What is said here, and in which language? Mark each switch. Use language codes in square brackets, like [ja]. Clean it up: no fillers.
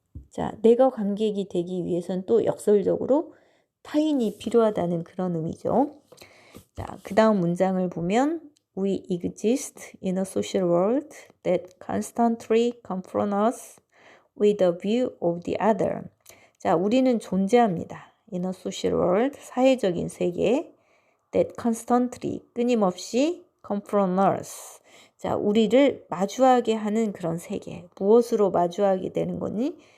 [ko] 자, 내가 관객이 되기 위해서는 또 역설적으로 타인이 필요하다는 그런 의미죠. 자, 그 다음 문장을 보면 [en] We exist in a social world that constantly confronts us with a view of the other. [ko] 자, 우리는 존재합니다. [en] In a social world, [ko] 사회적인 세계 [en] that constantly, [ko] 끊임없이 [en] confront us. [ko] 자, 우리를 마주하게 하는 그런 세계. 무엇으로 마주하게 되는 거니?